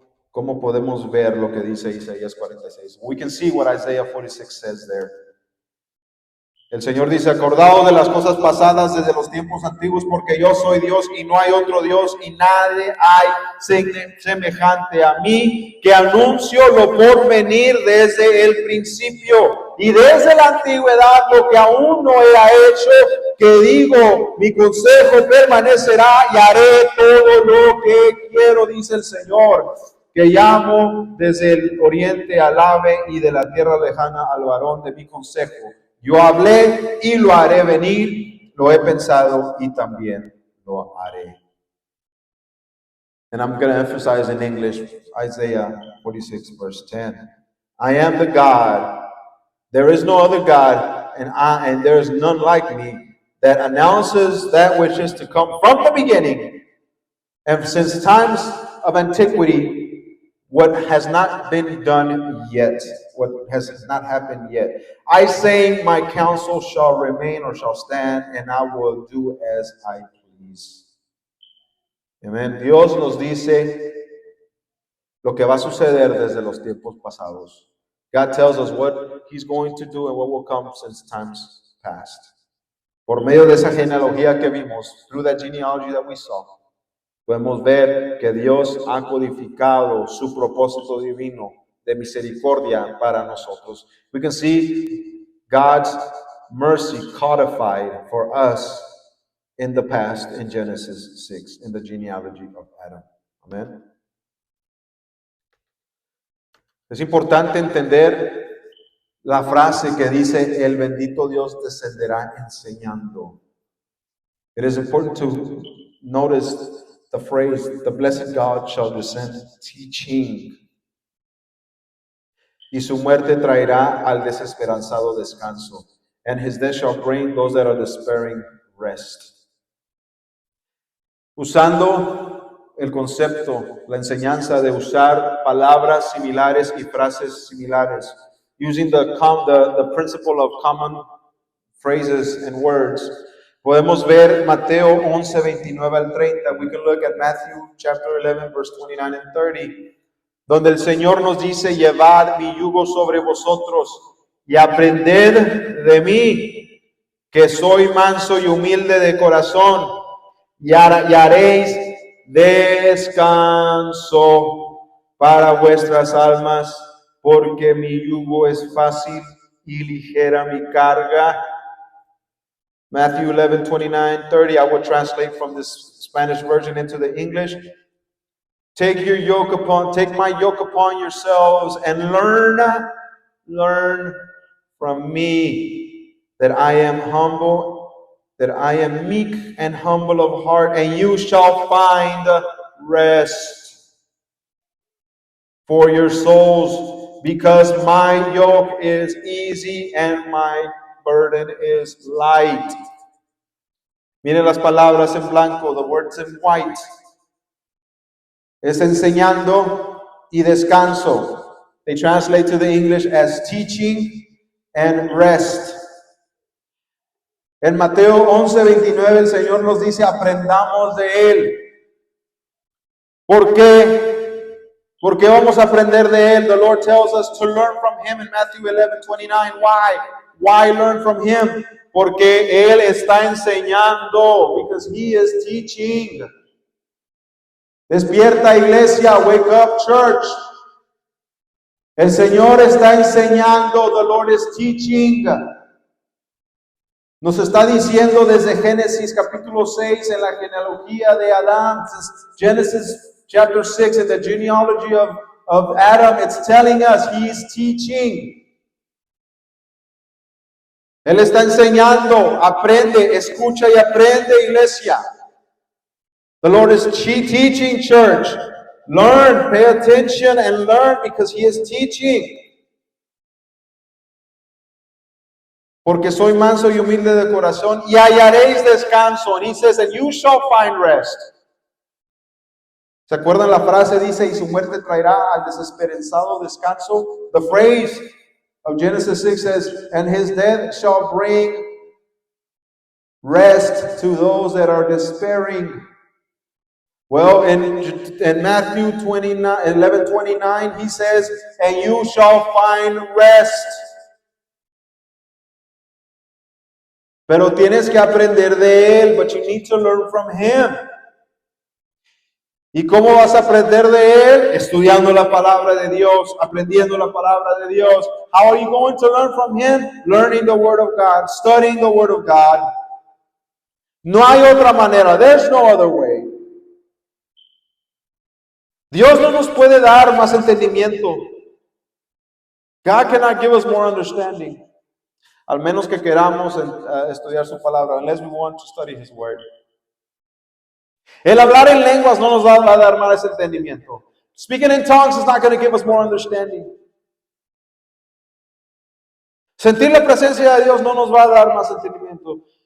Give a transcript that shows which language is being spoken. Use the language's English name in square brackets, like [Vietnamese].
[Spanish] ¿Cómo podemos ver lo que dice Isaías 46? [English] We can see what Isaiah 46 says there. [Spanish] El Señor dice, acordaos de las cosas pasadas desde los tiempos antiguos, porque yo soy Dios y no hay otro Dios y nadie hay semejante a mí, que anuncio lo por venir desde el principio y desde la antigüedad lo que aún no era hecho, que digo, mi consejo permanecerá y haré todo lo que quiero, dice el Señor, que llamo desde el oriente al ave y de la tierra lejana al varón de mi consejo. Yo hablé y lo haré venir, lo he pensado y también lo haré. [English] And I'm going to emphasize in English, Isaiah 46 verse 10. I am the God, there is no other God, and there is none like me, that announces that which is to come from the beginning, and since times of antiquity, what has not been done yet, what has not happened yet. I say, my counsel shall remain or shall stand, and I will do as I please. Amen. [Spanish] Dios nos dice lo que va a suceder desde los tiempos pasados. [English] God tells us what He's going to do and what will come since times past. [Spanish] Por medio de esa genealogía que vimos, [English] through that genealogy that we saw, [Spanish] podemos ver que Dios ha codificado su propósito divino de misericordia para nosotros. [English] We can see God's mercy codified for us in the past in Genesis 6, in the genealogy of Adam. Amen. [Spanish] Es importante entender la frase que dice, el bendito Dios descenderá enseñando. [English] It is important to notice the phrase, the blessed God shall descend teaching. [Spanish] Y su muerte traerá al desesperanzado descanso. [English] And his death shall bring those that are despairing rest. [Spanish] Usando el concepto, la enseñanza de usar palabras similares y frases similares. [English] Using the principle of common phrases and words. [Spanish] Podemos ver Mateo 11, 29 al 30. [English] We can look at Matthew chapter 11, verse 29 and 30. [Spanish] Donde el Señor nos dice, llevad mi yugo sobre vosotros y aprended de mí, que soy manso y humilde de corazón, y haréis descanso para vuestras almas, porque mi yugo es fácil y ligera mi carga. [English] Matthew 11, 29, 30. I will translate from this Spanish version into the English. Take my yoke upon yourselves and learn from me, that I am meek and humble of heart, and you shall find rest for your souls, because my yoke is easy and my burden is light. [Spanish] Miren las palabras en blanco, [English] the words in white. [Spanish] Es enseñando y descanso. [English] They translate to the English as teaching and rest. [Spanish] En Mateo 11, 29 el Señor nos dice, aprendamos de Él. ¿Por qué? ¿Por qué vamos a aprender de Él? [English] The Lord tells us to learn from Him in Matthew 11:29. Why? Why learn from Him? [Spanish] Porque Él está enseñando. [English] Because He is teaching. [Spanish] Despierta, iglesia. [English] Wake up, church. [Spanish] El Señor está enseñando. [English] The Lord is teaching. [Spanish] Nos está diciendo desde Génesis capítulo 6 en la genealogía de Adán, [English] Genesis chapter 6 in the genealogy of Adam, it's telling us He's teaching. [Spanish] Él está enseñando, aprende, escucha y aprende, iglesia. [English] The Lord is teaching, church. Learn, pay attention and learn because He is teaching. [Spanish] Porque soy manso y humilde de corazón y hallaréis descanso. [English] And He says, and you shall find rest. [Spanish] ¿Se acuerdan la frase? Dice, y su muerte traerá al desesperanzado descanso. [English] The phrase of Genesis 6 says, and His death shall bring rest to those that are despairing. Well, in Matthew 11:29, He says, and you shall find rest. [Spanish] Pero tienes que aprender de Él, [English] but you need to learn from Him. [Spanish] ¿Y cómo vas a aprender de Él? Estudiando la palabra de Dios, aprendiendo la palabra de Dios. [English] How are you going to learn from Him? Learning the Word of God, studying the Word of God. [Spanish] No hay otra manera. [English] There's no other way. [Spanish] Dios no nos puede dar más entendimiento. [English] God cannot give us more understanding. [Spanish] Al menos que queramos estudiar su palabra, [English] unless we want to study His Word. [Spanish] El hablar en lenguas no nos va a dar más entendimiento. [English] Speaking in tongues is not going to give us more understanding. [Spanish] Sentir la presencia de Dios no nos va a dar más entendimiento.